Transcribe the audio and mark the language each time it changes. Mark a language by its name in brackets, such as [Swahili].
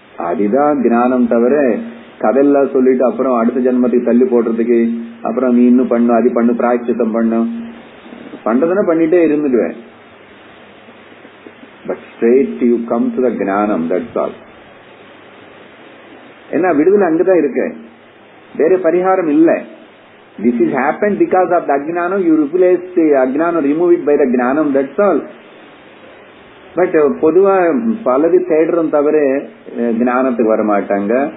[Tamil] அதுதான் ஞானம். தவிர கதெல்லாம் சொல்லிட்டு அப்புறம் அடுத்த ஜென்மத்துக்கு தள்ளி போடுறதுக்கு அப்புறம் நீ இன்னும் பண்ணு, அது பண்ணு, பிராயச்சித்தம் பண்ணும், பண்றதுன்னா பண்ணிட்டே இருந்துடுவேன். [English] But straight you come to the ஞானம், that's all. [Tamil] ஏன்னா விடுதலை அங்கதான் இருக்கு, வேற பரிகாரம் இல்லை. [English] This is happened because of the ajnana. You replace the ajnana, remove it by the jnanam, that's all. But [Tamil] பொதுவா பலது தேடுறோம் தவிர ஞானத்துக்கு வர மாட்டாங்க.